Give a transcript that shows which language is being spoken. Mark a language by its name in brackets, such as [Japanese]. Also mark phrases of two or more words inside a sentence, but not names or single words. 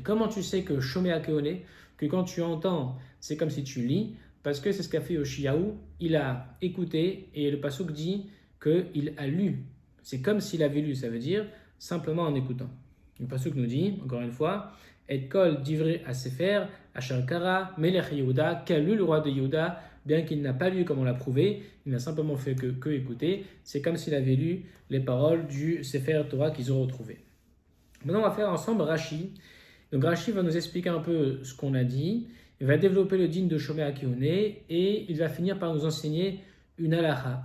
[French] Comment tu sais que [Hebrew] שומע כעונה, [French] que quand tu entends, c'est comme si tu lis? Parce que c'est ce qu'a fait Yoshiyahu, il a écouté, et le pasuk dit qu'il a lu. C'est comme s'il avait lu, ça veut dire simplement en écoutant. Le pasuk nous dit, encore une fois, et [Hebrew] כל דברי הספר אשר קרא מלך יהודה, [French] qu'a lu le roi de Yehuda, bien qu'il n'a pas lu comme on l'a prouvé, il n'a simplement fait que écouter. C'est comme s'il avait lu les paroles du Sefer Torah qu'ils ont retrouvé. Maintenant, on va faire ensemble Rashi. Donc Rashi va nous expliquer un peu ce qu'on a dit, il va développer le din de [Hebrew] שומע כעונה [French] et il va finir par nous enseigner une halakha.